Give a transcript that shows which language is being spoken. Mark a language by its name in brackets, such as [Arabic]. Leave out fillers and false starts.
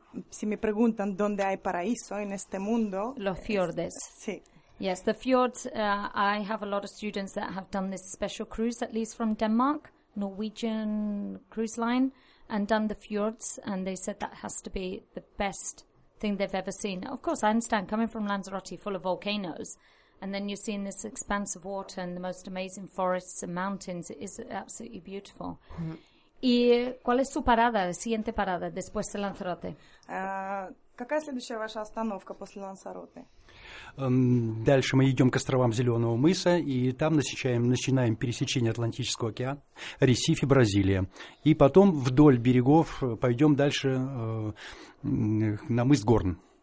[Spanish] Si me preguntan dónde hay paraíso en este mundo. Los fiordes. Sí. [English] Yes, the fjords. I have a lot of students that have done this special cruise, at least from Denmark, Norwegian Cruise Line, and done the fjords, and they said that has to be the best thing they've ever seen. Of course, I understand, coming from Lanzarote, full of volcanoes, and then you're seeing this expanse of water and the most amazing forests and mountains. It is absolutely beautiful. [Spanish] ¿Y cuál es su parada, siguiente parada, después de Lanzarote? [Russian] Какая следующая ваша остановка после Лансароте? Дальше мы идем к островам Зеленого мыса, и там начинаем пересечение Атлантического океана, Ресифе, Бразилия. И потом вдоль берегов пойдем дальше на мыс Горн.